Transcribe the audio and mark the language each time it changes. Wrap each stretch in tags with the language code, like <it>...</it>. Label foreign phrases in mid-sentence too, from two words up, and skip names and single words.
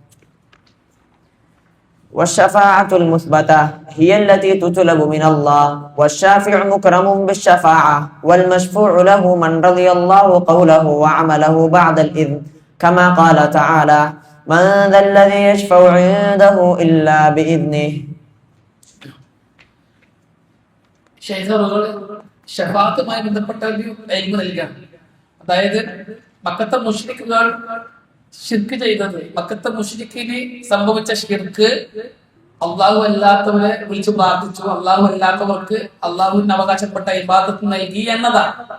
<ar>والشفاعة المثبتة هي التي تطلب من الله، والشافع مكرم بالشفاعة، والمشفوع له من رضي الله قوله وعمله بعد الإذن، كما قال تعالى: من ذا الذي يشفع عنده إلا بإذنه.</ar> <ml>ഷഫാഅത്തുമായി ബന്ധപ്പെട്ട ഇൽമു നൽകാം. അതായത് മക്കത്തെ മുശ്രിക്കുകൾ ഷിർക്ക് ചെയ്തത്, മക്കത്തെ മുശ്രിക്കിന് സംഭവിച്ച ഷിർക്ക്, അള്ളാഹു അല്ലാത്തവരെ വിളിച്ചു പ്രാർത്ഥിച്ചു, അള്ളാഹു അല്ലാത്തവർക്ക് അള്ളാഹുവിന് അവകാശപ്പെട്ട ഇബാദത്ത് നൽകി എന്നതാണ്.</ml>